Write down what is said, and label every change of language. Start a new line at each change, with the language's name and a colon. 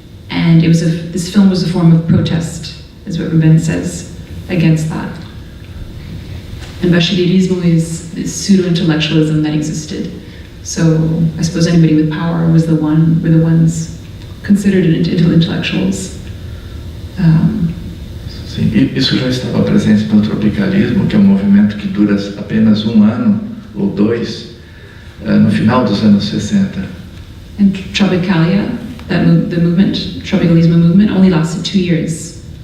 English: And this film was a form of protest, is what Ruben says, against that. And Bachillerismo is pseudo-intellectualism that existed. So I suppose anybody with power were the ones considered intellectuals.
Portuguese: Sim, isso já estava presente no tropicalismo, que é um movimento que dura apenas um ano ou dois, no final dos anos 60.
English: And Tropicalia, the tropicalismo movement, only lasted 2 years.